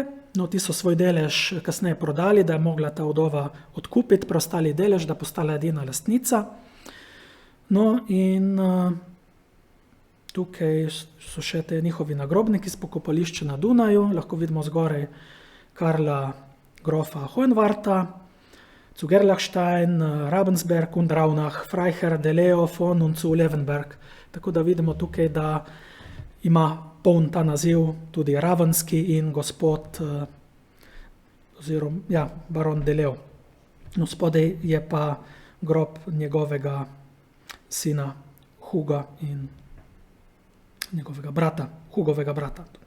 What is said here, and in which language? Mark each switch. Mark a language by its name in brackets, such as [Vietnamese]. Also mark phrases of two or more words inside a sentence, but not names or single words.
[Slovenian] No, ti so svoj delež kasneje prodali, da je mogla ta vdova odkupiti preostali delež, da postala edina lastnica. No, in tukaj so še te njihovi nagrobniki s pokopališča na Dunaju. Lahko vidimo zgoraj Karla grofa Hohenwarta, [German] zu Gerlachstein, Ravensberg und Raunach, Freiherr de Leo von und zu Levenberg. [Slovenian] Tako da vidimo tukaj, da ima poln ta naziv tudi ravenski in gospod oziroma, ja, baron de Leo. No, spodaj je pa grob njegovega sina Huga in njegovega brata, Hugovega brata.